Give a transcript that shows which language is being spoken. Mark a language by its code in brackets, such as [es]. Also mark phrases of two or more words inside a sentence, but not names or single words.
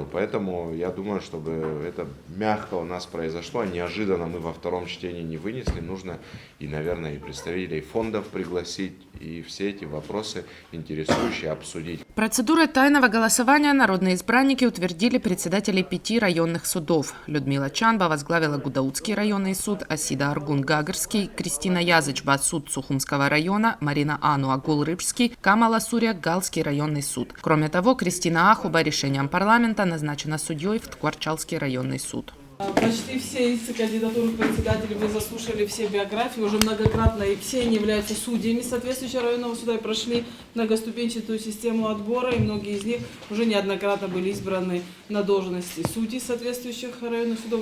[ru] Поэтому я думаю, чтобы это мягко у нас произошло, неожиданно мы во втором чтении не вынесли, нужно наверное, и представителей фондов пригласить, и все эти вопросы интересующие обсудить. Процедурой тайного голосования народные избранники утвердили председателей 5 районных судов. Людмила Чанба возглавила Гудаутский районный суд, Асида Аргун Гагарский, Кристина Язычба суд Сухумского района, Марина Ану Агул-Рыбский, Камала Суря Галский районный суд. Кроме того, Кристина Ахуба решением парламента назначена судьей в Ткварчалский районный суд. Почти все из кандидатур председателей вы заслушали все биографии, уже многократно, и все они являются судьями соответствующего районного суда и прошли многоступенчатую систему отбора, и многие из них уже неоднократно были избраны на должности судей соответствующих районных судов.